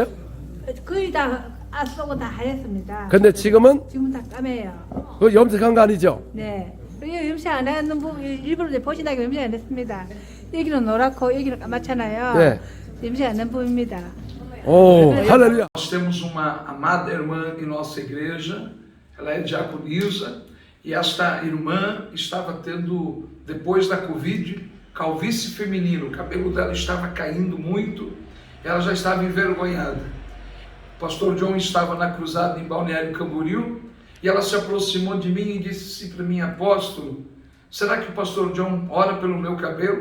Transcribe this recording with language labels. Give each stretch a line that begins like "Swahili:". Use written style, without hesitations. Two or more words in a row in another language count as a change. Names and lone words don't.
Korean: 거의 다 쏘고 다 하였습니다. 근데 지금은 지금은 다 까매요. 그 염색한 거 아니죠? 네. 여기 음식 안 하는 부분 일부러 이제 보시나게 음식 안 했습니다. 여기는 노랗고 여기는 까맣잖아요. 네. 음식 안 하는 부분입니다. 오, 할렐루야.
Portuguese: Nós temos uma amada irmã em nossa igreja, ela é diaconisa, e esta irmã estava tendo, depois da Covid, calvície feminina, o cabelo dela estava caindo muito, ela já estava envergonhada. O pastor John estava na cruzada em Balneário Camboriú, e ela se aproximou de mim e disse para mim: apóstolo, será que o pastor John ora pelo meu cabelo?